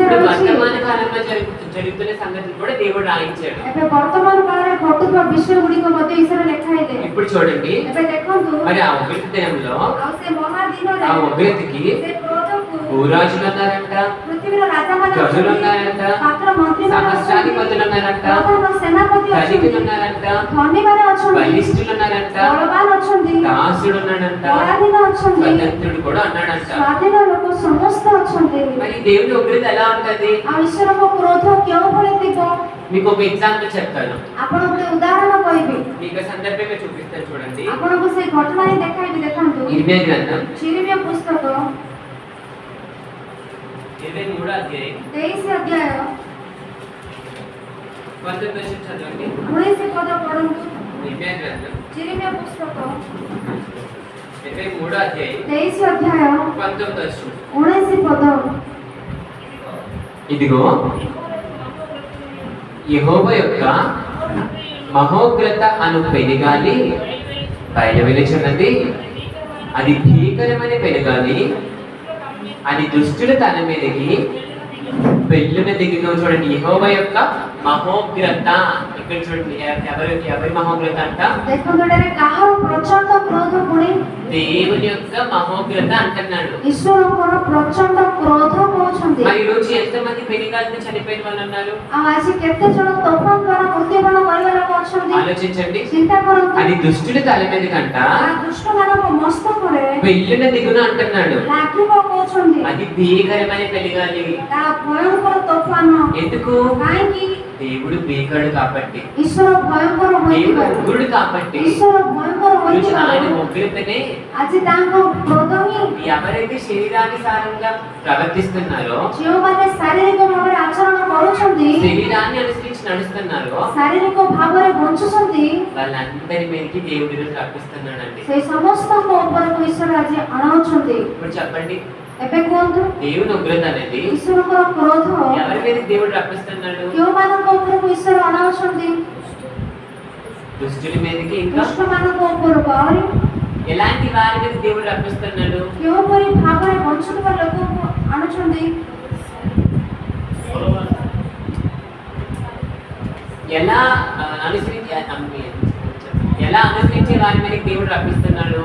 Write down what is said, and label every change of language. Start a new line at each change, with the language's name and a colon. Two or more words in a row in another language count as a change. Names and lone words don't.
Telugu: ఇప్పుడు
Odia: ରହିଛି
Telugu: వర్తమాన కాలంలో జరుగుతున్న సంగతులు కూడా దేవుడు రాయించాడు
Odia: ଏବେ ବର୍ତ୍ତମାନ କାଳରେ ଘଟୁଥିବା ବିଷୟ ଗୁଡ଼ିକ ମଧ୍ୟ ଈଶ୍ୱର ଲେଖାଇଲେ
Telugu: ఇప్పుడు చూడండి
Odia: ଏବେ ଦେଖନ୍ତୁ
Telugu: మరి ఆ ఉగ్రత దినంలో
Odia: ଆଉ ସେ ମହାଦିନରେ
Telugu: ఆ ఉగ్రతకి
Odia: ସେ କ୍ରୋଧକୁ
Telugu: భూరాజులు ఉన్నారంట
Odia: ପୃଥିବୀର ରାଜାମାନେ
Telugu: గజులు
Odia: ଅଛନ୍ତି,
Telugu: ఉన్నారంట
Odia: ପାତ୍ର ମନ୍ତ୍ରୀମାନେ ଅଛନ୍ତି,
Telugu: సహస్రాధిపతులు ఉన్నారంట
Odia: ପ୍ରଧାନ ସେନାପତି
Telugu: ధనికులు
Odia: ଅଛନ୍ତି,
Telugu: ఉన్నారంట
Odia: ଧନୀମାନେ ଅଛନ୍ତି,
Telugu: బలిష్ఠులు ఉన్నారంట
Odia: ବଳବାନ ଅଛନ୍ତି,
Telugu: దాసుడు ఉన్నాడంట
Odia: ପରାଧୀନ ଅଛନ୍ତି,
Telugu: స్వతంత్రుడు కూడా ఉన్నాడంట
Odia: ସ୍ୱାଧୀନ ଲୋକ ସମସ୍ତେ ଅଛନ୍ତି।
Telugu: మరి దేవుని ఉగ్రత ఎలా ఉంటది
Odia: ଆଉ ଈଶ୍ୱରଙ୍କ କ୍ରୋଧ କେଉଁ ଭଳି ଥିବ
Telugu: మీకు ఒక ఎగ్జాంపుల్ చెప్తాను
Odia: ଆପଣ ଗୋଟେ ఉదాହରଣ କହିବି
Telugu: మీకు సందర్భంగా చూపిస్తాను చూడండి
Odia: ଆପଣଙ୍କୁ ସେଇ ଘଟଣା ହିଁ ଦେଖାଇବି ଦେଖନ୍ତୁ
Telugu: ఇర్మియా గ్రంథం
Odia: ଚିରିମିୟ ପୁସ୍ତକ
Telugu: 23వ అధ్యాయం
Odia: 23 ଅଧ୍ୟାୟ
Telugu: 19 చదవండి
Odia: 19 ପଦ ପଢନ୍ତୁ
Telugu: ఇర్మియా గ్రంథం
Odia: ଚିରିମିୟ ପୁସ୍ତକ
Telugu: 23వ అధ్యాయం
Odia: 23 ଅଧ୍ୟାୟ 19 ପଦ
Telugu: ఇదిగో యెహోవా యొక్క మహోగ్రత అను పెనుగాలి బయలువెలుచున్నది అది భీకరమైన పెనుగాలి అది దుష్టుల తల మీదకి పెళ్ళున దిగుతూ చూడండి యెహోవా యొక్క మహోగ్రత ఇక్కడ చూడండి ఎవరి మహోగ్రత అంట
Odia: ଦେଖନ୍ତୁ ଏଠାରେ କାହାର ପ୍ରଚଣ୍ଡ କ୍ରୋଧ ପୁଣି
Telugu: దేవుని యొక్క మహోగ్రత అంటున్నాడు
Odia: ଈଶ୍ୱରଙ୍କର ପ୍ରଚଣ୍ଡ କ୍ରୋଧ କହୁଛନ୍ତି
Telugu: మరి ఈ రోజు ఎంతమంది పెనుగాలితో చనిపోయిన వాళ్ళు ఉన్నారు
Odia: ଆଉ ଆଜି କେତେ ଜଣ ତୋଫାନ ଦ୍ୱାରା ମୃତ୍ୟୁବରଣ କରିବା ଲୋକ ଅଛନ୍ତି
Telugu: ఆలోచించండి
Odia: ଚିନ୍ତା କରନ୍ତୁ
Telugu: అది దుష్టుల తల మీదకంట
Odia: ఆ దుଷ୍ଟମାନଙ୍କ ମସ୍ତକରେ
Telugu: పెళ్ళున దిగున అంటున్నాడు
Odia: ଲାଗିବ କହୁଛନ୍ତି
Telugu: అది భీకరమైన పెనుగాలి
Odia: ତା ଭୟଙ୍କର ତୋଫାନ
Telugu: ఎందుకు
Odia: କାହିଁକି
Telugu: దేవుడు భీకరుడు కాబట్టి
Odia: ଈଶ୍ୱର ଭୟଙ୍କର
Telugu: దేవుడు
Odia: ହୋଇଥିବାରୁ
Telugu: ఉగ్రుడు కాబట్టి
Odia: ଈଶ୍ୱର భୟଙ୍କର
Telugu: ఈరోజు ఆయన
Odia: ହୋଇଥିବାରୁ
Telugu: ఉగ్రతనే
Odia: ଆଜି ତାଙ୍କ କ୍ରୋଧ ହିଁ
Telugu: ఎవరైతే శరీరానుసారంగా ప్రవర్తిస్తున్నారో
Odia: ଯେଉଁମାନେ ଶାରୀରିକ ଭାବରେ ଆଚରଣ କରୁଛନ୍ତି
Telugu: శరీరాన్ని అనుసరించి నడుస్తున్నారో
Odia: ଶାରୀରିକ ଭାବରେ ବଞ୍ଚୁଛନ୍ତି
Telugu: వాళ్ళందరి మీదకి దేవుడి ఈరోజు రప్పిస్తున్నాడండి
Odia: ସେଇ ସମସ୍ତଙ୍କ ଉପରକୁ ଈଶ୍ୱର ଆଜି ଆଣାଉଛନ୍ତି
Telugu: ఇప్పుడు చెప్పండి
Odia: ଏବେ କୁହନ୍ତୁ
Telugu: దేవుని ఉగ్రత అనేది
Odia: ଈଶ୍ୱରଙ୍କର କ୍ରୋଧ
Telugu: ఎవరి మీద దేవుడు రప్పిస్తున్నాడు
Odia: କେଉଁମାନଙ୍କ ଉପରକୁ ଈଶ୍ୱର ଅଣାଉଛନ୍ତି
Telugu: దుష్టుల మీదకి ఇంకా
Odia: ଦୁଷ୍ଟମାନଙ୍କ ଉପରକୁ ଆହୁରି
Telugu: ఎలాంటి వారి మీద దేవుడు రప్పిస్తున్నాడు
Odia: କେଉଁପରି ଭାବରେ ବଞ୍ଚୁଥିବା ଲୋକଙ୍କୁ ଆଣୁଛନ୍ତି
Telugu: ఎలా అనుసరించే వారి మీద దేవుడు రప్పిస్తున్నాడు